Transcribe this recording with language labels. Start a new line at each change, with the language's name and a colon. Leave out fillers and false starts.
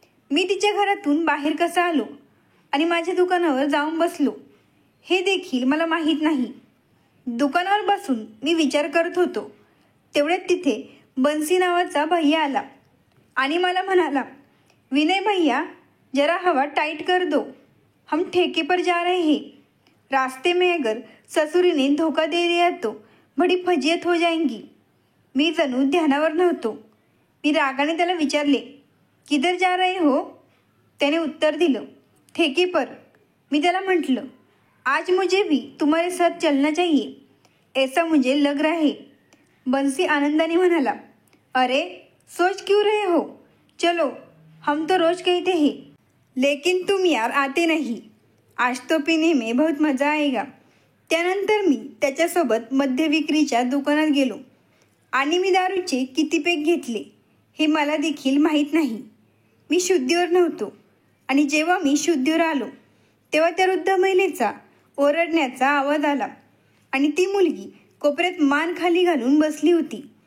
Marathi: मी तिच्या घरातून बाहेर कसा आलो आणि माझ्या दुकानावर जाऊन बसलो हे देखील मला माहीत नाही. दुकानावर बसून मी विचार करत होतो. तेवढ्यात तिथे बन्सी नावाचा भैया आला आणि मला म्हणाला,
Hindi: विनय भैया, जरा हवा टाइट कर दो, हम ठेके पर जा रहे हैं. रास्ते में अगर ससुरी ने धोखा दे दिया तो बड़ी फजियत हो जाएंगी.
Marathi: मी जणू ध्यानावर नव्हतो. मी रागाने त्याला विचारले,
Hindi: किधर जा रहे हो?
Marathi: त्याने उत्तर दिलं,
Hindi: ठेके पर.
Marathi: मी त्याला म्हटलं,
Hindi: आज मुझे भी तुम्हारे साथ चलना चाहिए, ऐसा मुझे लग रहा है.
Marathi: बंसी आनंदाने म्हणाला,
Hindi: अरे सोच क्यों रहे हो, चलो, हम तो रोज कहते हैं, लेकिन तुम यार आते नहीं. आज तो पीने में बहुत मजा आएगा.
Marathi: त्यानंतर मी त्याच्यासोबत मद्य विक्रीच्या दुकानात गेलो आणि मी दारूचे किती पेक घेतले हे मला देखील माहीत नाही. मी शुद्धीवर नव्हतो आणि जेव्हा मी शुद्धीवर आलो तेव्हा त्या वृद्ध महिलेचा ओरडण्याचा आवाज आला आणि ती मुलगी कोपऱ्यात मान खाली घालून बसली होती.